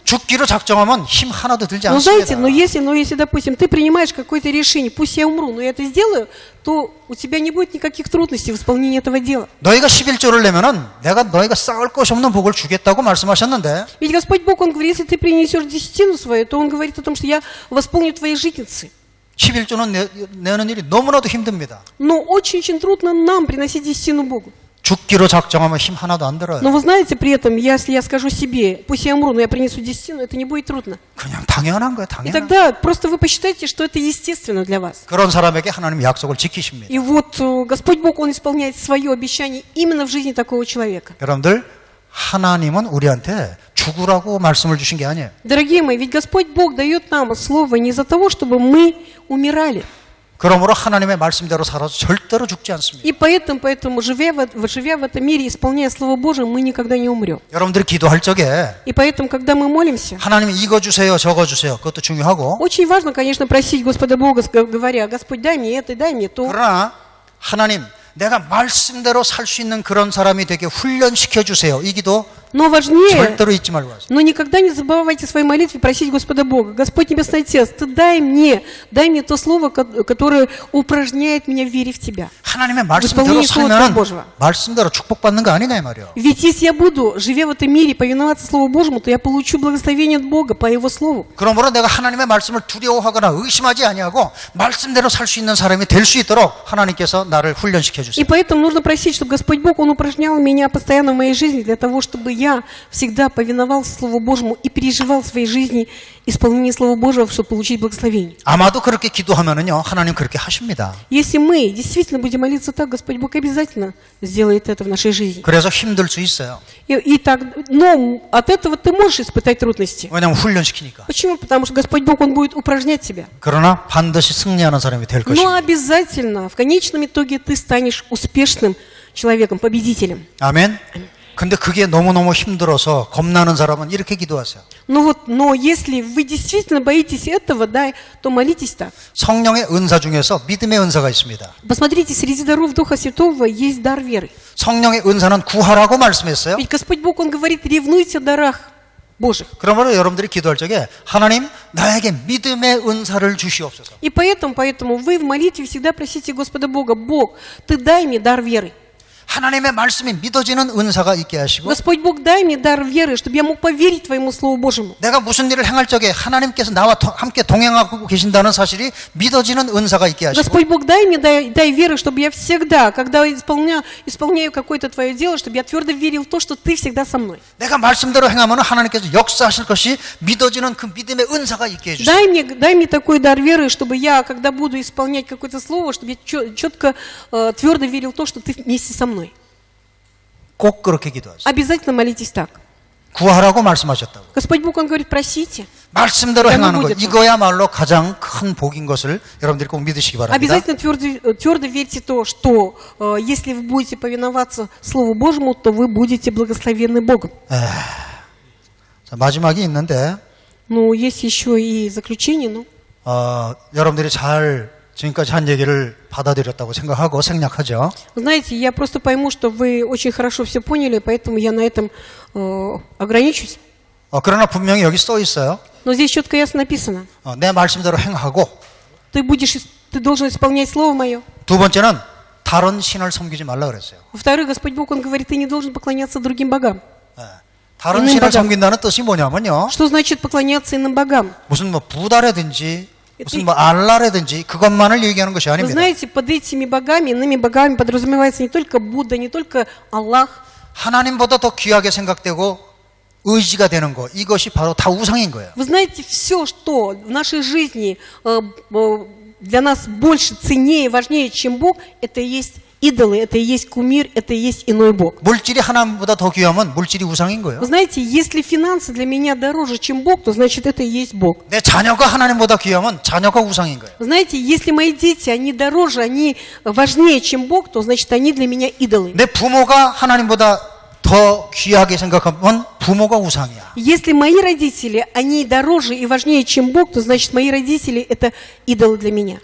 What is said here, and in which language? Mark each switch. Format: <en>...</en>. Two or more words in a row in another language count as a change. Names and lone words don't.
<ko>죽기로 작정하면 힘 하나도 들지</ko> <ru>Но знаете,</ru> <ko>않습니다.</ko> <ru>но если, допустим, ты принимаешь какое-то решение, пусть я умру, но я это сделаю, то у тебя не будет никаких трудностей в исполнении этого дела.</ru> <ko>너희가 11조를 내면은 내가 너희가 쌓을 것이 없는 복을 주겠다고 말씀하셨는데</ko> <ru>Ведь Господь Бог, Он говорит, если ты принесешь десятину свою, то Он говорит о том, что я восполню твои житницы.</ru> <ko>11조는 내는 일이 너무나도 힘듭니다.</ko> <ru>Но очень-очень трудно нам приносить десятину Богу.</ru> <ko>죽기로 작정하면 힘 하나도 안 들어요.</ko> <ru>Но вы знаете, при этом, если я скажу себе, пусть я умру, но я принесу десятину, это не будет трудно.</ru> <ko>그냥 당연한 거예요.</ko> <ru>И</ru> <ko>당연한.</ko> <ru>тогда просто вы посчитайте, что это естественно для вас.</ru> <ko>그런 사람에게 하나님 약속을 지키십니다.</ko> <ru>И вот Господь Бог, Он исполняет свое обещание именно в жизни такого человека.</ru> <ko>여러분들 하나님은 우리한테 죽으라고 말씀을 주신 게 아니에요.</ko> <ru>Дорогие мои, ведь Господь Бог дает нам слово не из-за того, чтобы мы умирали.</ru> <ko>그러므로 하나님의 말씀대로 살아서 절대로 죽지 않습니다.</ko> <ru>И поэтому живя в этом мире, исполняя Слово Божие, мы никогда не умрем.</ru> <ko>여러분들이 기도할 적에</ko> <ru>И поэтому, когда мы молимся,</ru> <ko>하나님 이거 주세요, 저거 주세요. 그것도 중요하고.</ko> <ru>очень важно, конечно, просить Господа Бога, говоря, Господь, дай мне это, дай мне то.</ru> <ko>그러나 하나님 내가 말씀대로 살 수 있는 그런 사람이 되게 훈련시켜 주세요. 이 기도</ko> <ru>Но важнее,</ru> <ko>절대로 잊지 말고 하세요.</ko> <ru>но никогда не забывайте в своей молитве просить Господа Бога. Господь Небесный Отец, Ты дай мне то слово, которое упражняет меня в вере в Тебя.</ru> <ko>하나님의 말씀대로 살면 말씀대로 축복받는 거 아니냐 이 말이에요.</ko> <ru>Ведь если я буду, живя в этом мире, повиноваться Слову Божьему, то я получу благословение от Бога по Его Слову.</ru> <ko>그러므로 내가 하나님의 말씀을 두려워하거나 의심하지 아니하고 말씀대로 살 수 있는 사람이 될 수 있도록 하나님께서 나를 훈련시켜 주세요.</ko> <ru>И поэтому нужно просить, чтобы Господь Бог, Он упражнял меня постоянно в моей жизни для того, чтобы я всегда повиновался Слову Божьему и переживал в своей жизни исполнение Слова Божьего, чтобы получить благословение.</ru> <ko>아마도 그렇게 기도하면은요, 하나님 그렇게 하십니다.</ko> <ru>Если мы действительно будем молиться так, Господь Бог обязательно сделает это в нашей жизни.</ru> <ko>그래서 힘들 수 있어요.</ko> <ru>Но от этого ты можешь испытать трудности.</ru> <ko>왜냐하면 훈련시키니까.</ko> <ru>Почему? Потому что Господь Бог, Он будет упражнять тебя.</ru> <ko>그러나 반드시 승리하는 사람이 될</ko> <ru>Но</ru> <ko>것입니다.</ko> <ru>обязательно, в конечном итоге, ты станешь успешным человеком, победителем.</ru> <ko>아멘. 근데 그게 너무너무 힘들어서 겁나는 사람은 이렇게 기도하세요.</ko> <ru>Но если вы действительно боитесь этого, да, то молитесь так.</ru> <ko>성령의 은사 중에서 믿음의 은사가 있습니다.</ko> <ru>Посмотрите, среди даров Духа Святого есть дар веры.</ru> <ko>성령의 은사는 구하라고 말씀했어요.</ko> <ru>Ведь Господь Бог, Он говорит, ревнуйте о дарах Божьих.</ru> <ko>그러므로 여러분들이 기도할 적에 하나님 나에게 믿음의 은사를 주시옵소서.</ko> <ru>И поэтому вы в молитве всегда просите Господа Бога, Бог, Ты дай мне дар веры.</ru> <ko>하나님의 말씀이 믿어지는 은사가 있게 하시고</ko> <ru>Господь Бог, дай мне дар веры, чтобы я мог поверить Твоему Слову Божьему.</ru> <ko>내가 무슨 일을 행할 적에 하나님께서 나와 함께 동행하고 계신다는 사실이 믿어지는 은사가 있게 하시고</ko> <ru>Господь Бог, дай веры, чтобы я всегда, когда исполняю какое-то Твое дело, чтобы я твердо верил в то, что Ты всегда со мной.</ru> <ko>내가 말씀대로 행하면 하나님께서 역사하실 것이 믿어지는 그 믿음의 은사가 있게 해주세요.</ko> <ru>Дай мне такой дар веры, чтобы я, когда буду исполнять какое-то слово, чтобы я четко, твердо верил в то, что Ты вместе со мной.</ru> <ko>꼭 그렇게 기도하세요.</ko> <ru>Обязательно молитесь так.</ru> <ko>구하라고 말씀하셨다고.</ko> <ru>Господь Бог, Он говорит, просите.</ru> <ko>말씀대로 행하는 것, 이거야말로 가장 큰 복인 것을 여러분들이 꼭 믿으시기 바랍니다.</ko> <ru>Обязательно твердо верьте в то, что если вы будете повиноваться Слову Божьему, то вы будете благословенны Богом.</ru> <ko>자, 마지막이 있는데</ko> <ru>Ну, есть еще и заключение,</ru> <ko>여러분들이 잘 지금까지 한 얘기를 받아들였다고 생각하고 생략하죠.</ko> <ru>Знаете, я просто пойму, что вы очень хорошо все поняли, поэтому я на этом ограничусь.</ru> <ko>그러나 분명히 여기 써 있어요.</ko> <ru>Но здесь четко и ясно написано.</ru> <ko>내 말씀대로 행하고</ko> <ru>Ты должен исполнять Слово Мое.</ru> <ko>두 번째는 다른 신을 섬기지 말라 그랬어요.</ko> <ru>Во-вторых, Господь Бог, Он говорит, ты не должен поклоняться другим богам.</ru> <ko>다른 신을 섬긴다는 뜻이 뭐냐면요.</ko> <ru>Что значит поклоняться иным богам?</ru> <ko>무슨 부다라든지 무슨 알라라든지 그것만을 얘기하는 것이</ko> <ru>Вы</ru> <ko>아닙니다.</ko> <ru>знаете, под этими богами, иными богами подразумевается не только Будда, не только Аллах.</ru> <ko>하나님보다 더 귀하게 생각되고 의지가 되는 것, 이것이 바로 다 우상인 거예요.</ko> <ru>Вы знаете, все, что в нашей жизни для нас больше, ценнее, важнее, чем Бог, это и есть идолы, это и есть кумир, это и есть иной Бог.</ru> <ko>물질이 하나님보다 더 귀하면 물질이 우상인 거예요.</ko> <ru>Вы знаете, если финансы для меня дороже, чем Бог, то значит это и есть Бог.</ru> <ko>내 자녀가 하나님보다 귀하면 자녀가 우상인 거예요.</ko> <ru>Вы знаете, если мои дети, они дороже, они важнее, чем Бог, то значит они для меня идолы.</ru> <ko>내 부모가 하나님보다 더 귀하게 생각하면 부모가 우상이야.</ko> <ru>Если мои родители, они дороже и важнее, чем Бог, то значит мои родители это идолы для меня.</ru>